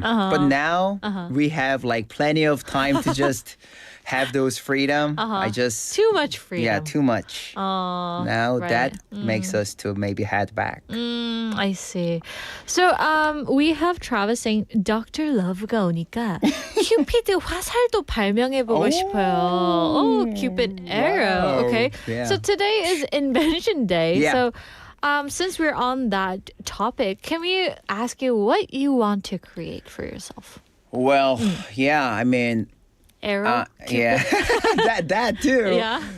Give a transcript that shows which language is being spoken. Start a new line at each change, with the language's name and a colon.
English: But now we have like plenty of time to just have those freedom. I just Too much freedom. yeah, too much. Now right. that makes us to maybe head back. I see. So we have Travis saying Dr.
Korean: Love가 오니까 큐피드 화살도 발명해보고 싶어요.
English: Oh, Cupid arrow. Wow. Okay. Yeah. So today is Invention Day. Yeah. So since we're on that topic, can we ask you what you want to create for yourself? Well, yeah, I mean, Arrow? yeah, that too. Yeah.